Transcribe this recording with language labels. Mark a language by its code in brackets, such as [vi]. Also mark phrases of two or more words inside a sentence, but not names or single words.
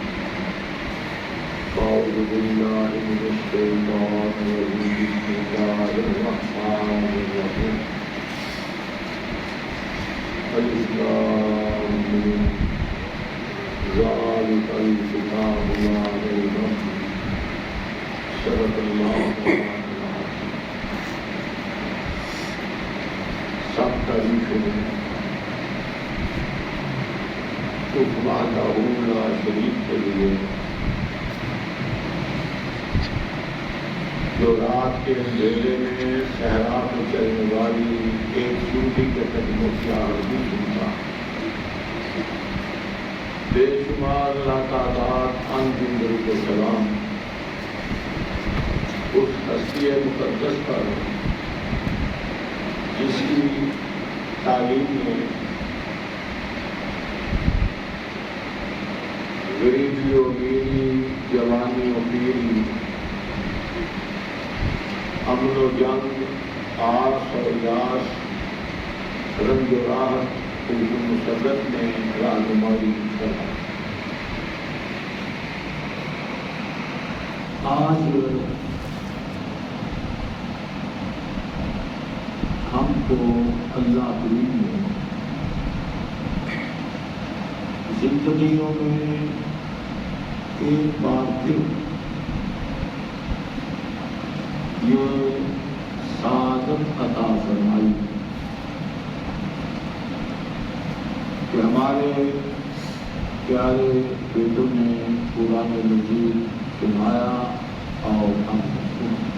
[ar] أعوذ بالله من الشيطان الرجيم. بسم الله الرحمن الرحيم. ألف لام ميم ذلك الكتاب لا ريب فيه صدق الله [ur] سب تعریفیں اس [ar] وحدہ لا شریک [ur] کے لیے جو رات کے اندھیرے میں صحرا میں چلنے والی ایک چونٹی کے قدموں کی آرزو سنتا، بے شمار لاتعداد انجم درود و سلام اس ہستی مقدس پر جس کی تعلیم میں غریبی و امیری، جوانی و پیری، امن و جنگ، آس و یاس، رنج و راحت، خوب و مسرت میں رہنمائی کرنا۔ آج ہم کو اللہ کریم نے زندگیوں میں ایک بار پھر یہ سعادت عطا فرمائی کہ ہمارے پیارے بیٹوں نے قرآن مجید سنایا اور ہم سنا۔